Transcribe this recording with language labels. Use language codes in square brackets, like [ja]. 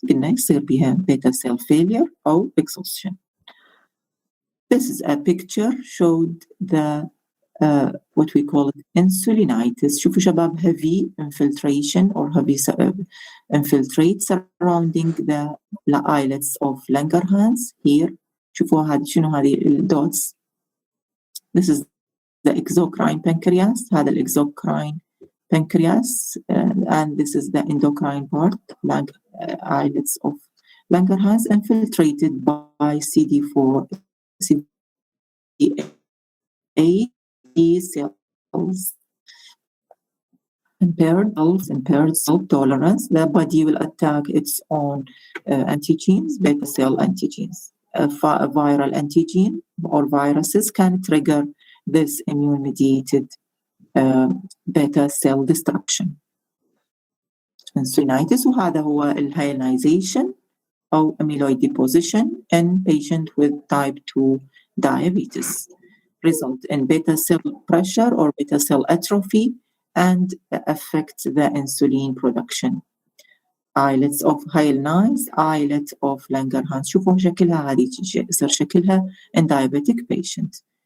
[en] Next, there be a beta cell failure or exhaustion. This is a picture showed the what we call insulinitis. [ar] شوفوا شباب, [en] heavy infiltration or heavy infiltrate surrounding the islets of Langerhans here. [ar] شوفوا هذه شنو هذه الدوتس. [en] This is the exocrine pancreas. هذا الexocrine pancreas, and this is the endocrine part, islets of Langerhans infiltrated by CD4, CD8 cells, impaired self-tolerance, the body will attack its own antigens, beta cell antigens. A viral antigen or viruses can trigger this immune-mediated beta cell destruction. Insulinitis [ar] وهذا هو [en] الhyalinization أو amyloid deposition in patient with type 2 diabetes. Result in beta cell pressure or beta cell atrophy and affect the insulin production. Islets of hyalinized, islet of Langerhans. [ar] شوفوا شكلها هذه يصير شكلها [en] in diabetic patient.